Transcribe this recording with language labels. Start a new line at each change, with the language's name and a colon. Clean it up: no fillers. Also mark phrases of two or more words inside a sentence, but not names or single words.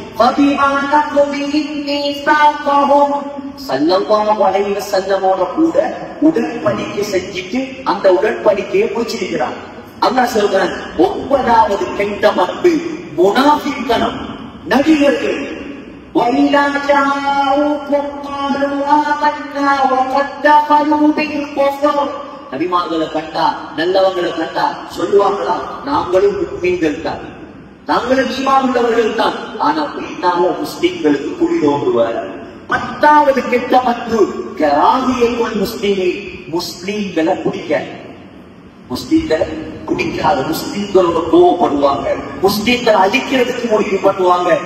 Arabic: صلى الله عليه
Tamil: வஸல்லமோட கூட உடன்படிக்கை செஞ்சுட்டு அந்த உடன்படிக்கையை பிடிச்சிருக்கிறார். அல்லாஹ் சொல்றான், 9வது கெட்ட பண்பு முனாஃபிக்தனம், நபிகர்கள்.
Arabic: وَإِذَا جَاءُوكُمْ قَالُوا آمَنَّا وَقَدْ دَخَلُوا بِالْكُفْرِ
Tamil: நபிமார்களை கண்டா நல்லவங்களை கண்டா சொல்லுவாங்களா, நாங்களும் முஸ்லீம்கள் தான், நாங்களும் ஈமான் உள்ளவர்கள் தான். ஆனா பின்னால முஸ்லீம்களுக்கு குழி தோன்றுவார். 10வது கெட்ட பண்பு
Arabic: كراهية المسلم,
Tamil: முஸ்லீம்களை பிடிக்க, முஸ்லீம்களை பிடிக்காத, முஸ்லீம்களோட கோவப்படுவாங்க, முஸ்லீம்களை அழிக்கிறதுக்கு முடிவு பண்ணுவாங்க.